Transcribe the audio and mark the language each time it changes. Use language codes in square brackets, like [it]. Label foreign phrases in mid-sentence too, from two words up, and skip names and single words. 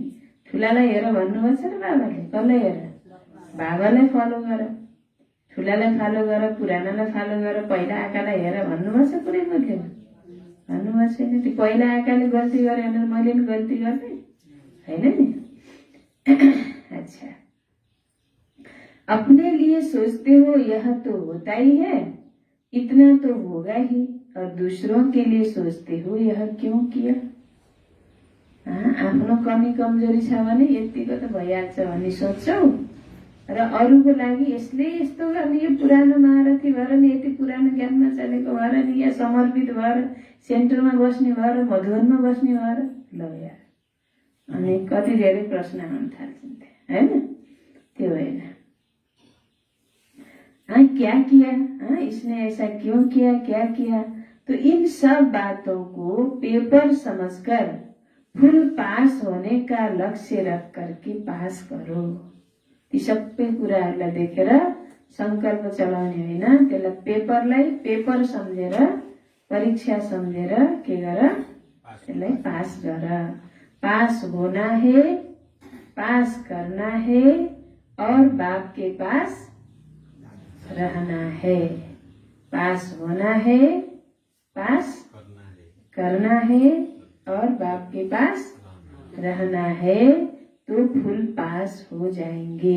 [ne] ठुलालाई हेर भन्नुभएको छ र बाबाले, कसलाई हेर? बाबालाई फलो गर, ठुलालाई फलो गर, पुरानालाई फलो गर, पहिला आकालाई हेर भन्नुभएको छ कुनै मुखले? भन्नुभएको छैन। त्यो पहिला आकाले गल्ती गरे भनेर मैले नि गल्ती गर्ने होइन नि। [hi] अच्छा, अपने लिए सोचते हो यह तो होता ही है, इतना तो होगा ही, और दूसरों के लिए सोचते हो यह क्यों किया? [ne] आफ्नो कमी कमजोरी छ भने यतिको त भइहाल्छ भन्ने सोच्छौ, र अरूको लागि यसले यस्तो गर्ने, यो पुरानो महारथी भएर नि, यति पुरानो ज्ञानमा चलेको भएर नि, या समर्पित भएर सेन्टरमा बस्ने भएर, मधुवनमा बस्ने भएर, ल यार, अनि कति धेरै प्रश्न आउन थाल्छन्, होइन? त्यो होइन। [hi] क्या किया, इसने ऐसा क्यों किया, क्या किया? तो इन सब बातों को पेपर समझकर [en] full pass [hi] होने का लक्ष्य रख करके पास करो। [ne] ती सबै कुराहरूलाई देखेर संकल्प चलाउने होइन, त्यसलाई पेपरलाई पेपर सम्झेर, परीक्षा सम्झेर के गर? त्यसलाई पास गर। [hi] पास होना है, पास करना है, और बाप के पास रहना है। पास होना है, पास करना है, और बाप के पास रहना है, तो [en] full pass [hi] हो जाएंगे।